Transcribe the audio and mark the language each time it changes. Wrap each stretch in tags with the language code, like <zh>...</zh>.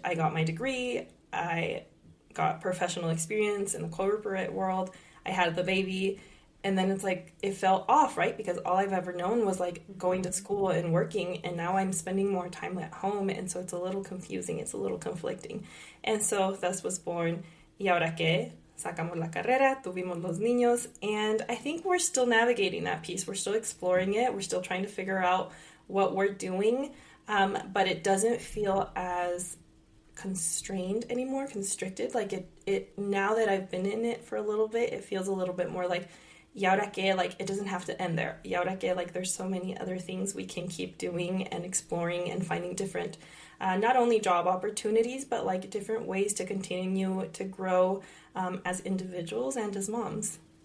<en>I got my degree. I got professional experience in the corporate world. I had the baby. And then it's like, it felt off, right? Because all I've ever known was like going to school and working. And now I'm spending more time at home. And so it's a little confusing. It's a little conflicting. And so thus was born Y ahora qué?</en> <es>Sacamos la carrera, tuvimos los niños.</es> <en>And I think we're still navigating that piece. We're still exploring it. We're still trying to figure out what we're doing. But it doesn't feel as constrained anymore, constricted. Like it now that I've been in it for a little bit, it feels a little bit more like,</en> <es>y ahora qué,</es> <en>like it doesn't have to end there.</en> <es>Y ahora qué,</es> <en>like there's so many other things we can keep doing and exploring and finding different, not only job opportunities, but like different ways to continue to grow as individuals and as moms.</en>